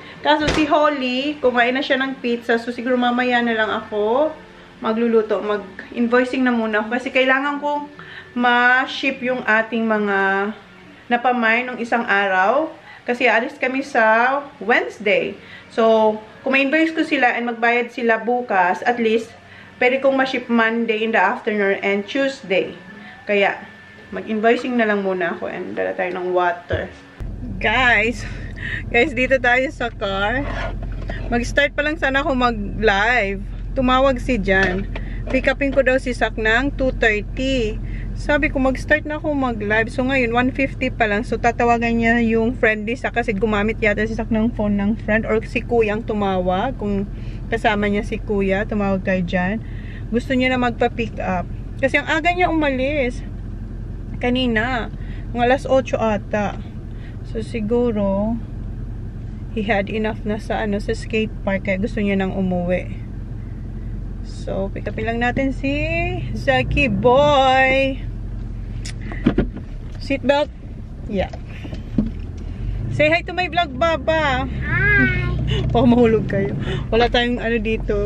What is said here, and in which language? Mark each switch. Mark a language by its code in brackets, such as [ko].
[tl] Kaso si Holly, kumain na siya ng pizza. So, siguro mamaya na lang ako magluluto. Mag-invoicing na muna ako. Kasi kailangan kong ma-ship yung ating mga napamay nung isang araw. Kasi alis kami sa Wednesday. So, kung ma-invoice ko sila and magbayad sila bukas, at least, pwede kong ma-ship Monday in the afternoon and Tuesday. Kaya, mag-invoicing na lang muna ako and dala tayo ng water. Guys, dito tayo sa car. Mag-start pa lang sana ako mag-live. Tumawag si Jan. Pick upin ko daw si Sak ng 2:30. Sabi ko, mag-start na ako mag-live. So, ngayon, 1:50 pa lang. So, tatawagan niya yung friend ni Sak kasi gumamit yata si Sak ng phone ng friend. Or si Kuya ang tumawag. Kung kasama niya si Kuya, tumawag kayo dyan. Gusto niya na magpa-pick up. Kasi ang aga niya umalis. Kanina. Mga alas 8 ata. [en] So, siguro, he had enough na sa, sa skate park. [tl] Kaya gusto niya nang umuwi. So, pick upin lang natin si Zaki Boy. Seatbelt. Yeah. [en] Say hi to my vlog, Baba. Hi. [tl] Baka mahulog kayo. Wala tayong dito.